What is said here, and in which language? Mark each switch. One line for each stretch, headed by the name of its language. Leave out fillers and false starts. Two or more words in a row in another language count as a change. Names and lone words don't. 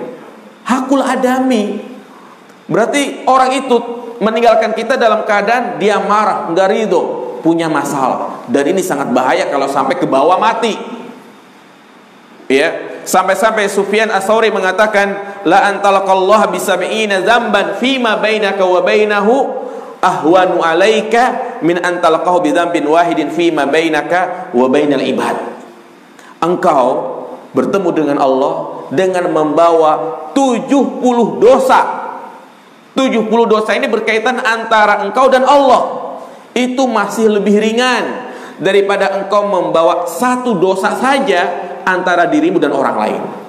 Arabic: حق الآدمي.
Indonesian: Berarti orang itu meninggalkan kita dalam keadaan dia marah, nggak ridho, punya masalah. Dan ini sangat bahaya kalau sampai ke bawah mati. Ya, sampai-sampai Sufyan Ats-Tsauri mengatakan,
Arabic: لأن تلقى الله بسبعين ذنبا فيما بينك وبينه أهون عليك من أن تلقاه بذنب واحد فيما بينك وبين العباد.
Indonesian: Engkau bertemu dengan Allah dengan membawa 70 dosa. 70 dosa ini berkaitan antara engkau dan Allah. Itu masih lebih ringan daripada engkau membawa satu dosa saja antara dirimu dan orang lain.